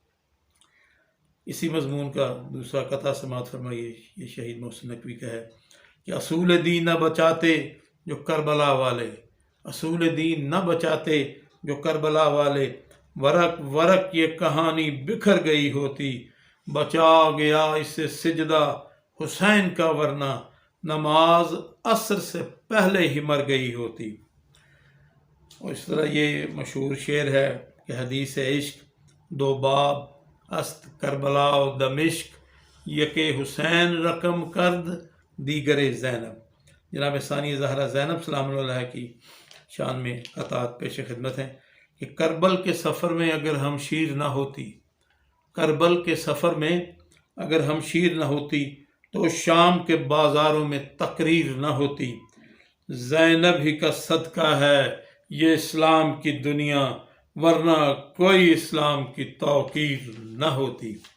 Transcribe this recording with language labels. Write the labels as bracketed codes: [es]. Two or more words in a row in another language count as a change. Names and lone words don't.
[ur] اسی مضمون کا دوسرا قطعہ سماعت فرمائیے، یہ شہید محسن نقوی کا ہے کہ اصول دین نہ بچاتے جو کربلا والے، اصول دین نہ بچاتے جو کربلا والے، ورق ورق یہ کہانی بکھر گئی ہوتی، بچا گیا اس سے سجدہ حسین کا ورنہ نماز عصر سے پہلے ہی مر گئی ہوتی۔ اور اس طرح یہ مشہور شعر ہے کہ [fa] حدیث عشق دو باب است کربلا و دمشق، یک حسین رقم کرد دیگر زینب۔ [ur] جناب ثانی زہرا زینب [ar] سلام اللہ علیہ [ur] کی شان میں قطعات پیش خدمت ہیں کہ کربل کے سفر میں اگر ہمشیر نہ ہوتی، کربل کے سفر میں اگر ہمشیر نہ ہوتی، تو شام کے بازاروں میں تقریر نہ ہوتی، زینب ہی کا صدقہ ہے یہ اسلام کی دنیا، ورنہ کوئی اسلام کی توقیر نہ ہوتی۔